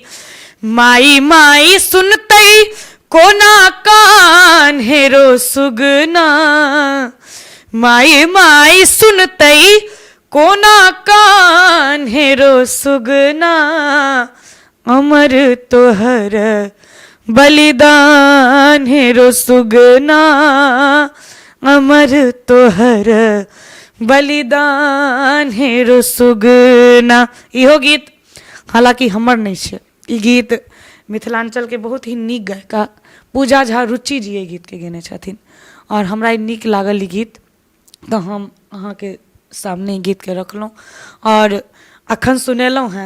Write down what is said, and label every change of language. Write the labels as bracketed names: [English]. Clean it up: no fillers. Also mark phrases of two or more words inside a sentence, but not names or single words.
[Maithili] माई माई सुनतई कोना कान हेरो सुगना, माई माई सुनतई कोना कान हेरो सुगना, अमर तोहर बलिदान हेरो सुगना, अमर तोहर बलिदान हेरो सुगना। इहो गीत हालांकि हमर नहीं छै, ई गीत मिथिलांचल के बहुत ही नीक गायिका पूजा झा रुचि जी एहि गीत के गेने छथिन, और हमरा ई नीक लागल ई गीत, तऽ हम अहाँ के सामने ई गीत के रखलहुँ और अखन सुनेलहुँ हैं।